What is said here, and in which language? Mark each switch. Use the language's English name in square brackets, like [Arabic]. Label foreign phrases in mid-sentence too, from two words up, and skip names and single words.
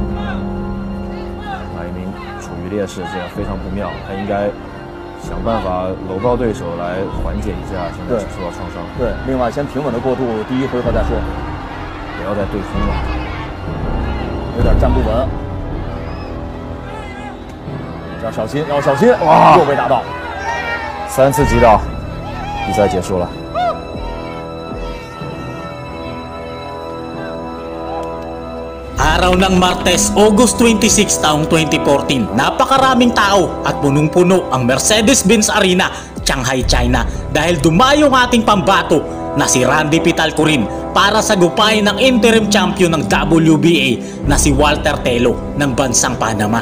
[Chinese] 马一鸣处于劣势，这样非常不妙，他应该想办法搂抱对手来缓解一下现在受到创伤。对，另外先平稳的过渡第一回合再说，不要再对空了，有点站不稳，要小心，要小心！哇，又被打到，3次击倒。比赛结束了。 [Filipino] Araw ng Martes, August 26 taong 2014, napakaraming tao at punong-puno ang Mercedes-Benz Arena, Shanghai, China dahil dumayo ang ating pambato na si Randy Pital Corin para sagupain ng [English] interim champion [Filipino] ng WBA na si Walter Telo ng bansang Panama.